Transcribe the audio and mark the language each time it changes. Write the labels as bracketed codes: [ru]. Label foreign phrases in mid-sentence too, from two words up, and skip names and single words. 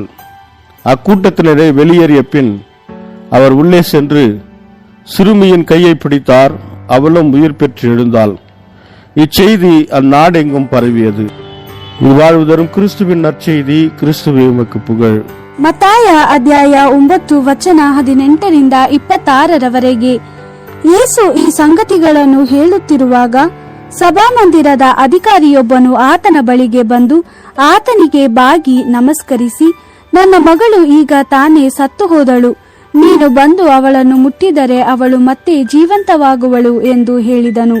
[ta] அக்கூட்டத்தினரை வெளியேறிய பின் அவர் உள்ளே சென்று சிறுமியின் கையை பிடித்தார். அவளும் உயிர் பெற்று எழுந்தாள். இச்செய்தி அந்நாடெங்கும் பரவியது. வாழ்வு தரும் கிறிஸ்துவின் நற்செய்தி. கிறிஸ்துவே உமக்கு புகழ். [kn] ಮತ್ತಾಯ ಅಧ್ಯಾಯ 9 ವಚನ 18-26 ಯೇಸು ಈ ಸಂಗತಿಗಳನ್ನು ಹೇಳುತ್ತಿರುವಾಗ ಸಭಾಮಂದಿರದ ಅಧಿಕಾರಿಯೊಬ್ಬನು ಆತನ ಬಳಿಗೆ ಬಂದು ಆತನಿಗೆ ಬಾಗಿ ನಮಸ್ಕರಿಸಿ, ನನ್ನ ಮಗಳು ಈಗ ತಾನೇ ಸತ್ತು ಹೋದಳು, ನೀನು ಬಂದು ಅವಳನ್ನು ಮುಟ್ಟಿದರೆ ಅವಳು ಮತ್ತೆ ಜೀವಂತವಾಗುವಳು ಎಂದು ಹೇಳಿದನು.